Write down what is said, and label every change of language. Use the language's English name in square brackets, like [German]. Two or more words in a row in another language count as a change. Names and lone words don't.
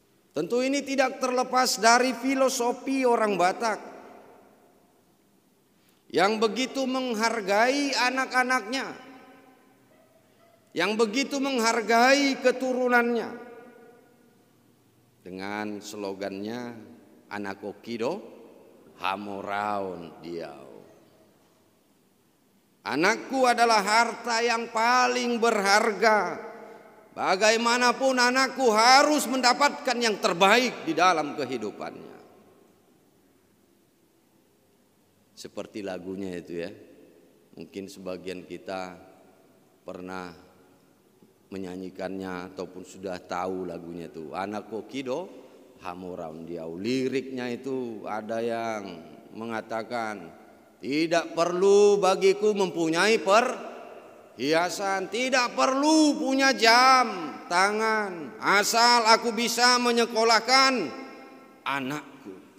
[Indonesian] Tentu ini tidak terlepas dari filosofi orang Batak yang begitu menghargai anak-anaknya, yang begitu menghargai keturunannya. Dengan slogannya, [Batak Toba] anak kokido hamoraun diau. [Indonesian] Anakku adalah harta yang paling berharga. Bagaimanapun anakku harus mendapatkan yang terbaik di dalam kehidupannya. Seperti lagunya itu ya. Mungkin sebagian kita pernah menyanyikannya ataupun sudah tahu lagunya itu. [Batak Toba] Anak kokido hamoraun diau. [Indonesian] Liriknya itu ada yang mengatakan, tidak perlu bagiku mempunyai perhiasan, tidak perlu punya jam tangan, asal aku bisa menyekolahkan anakku.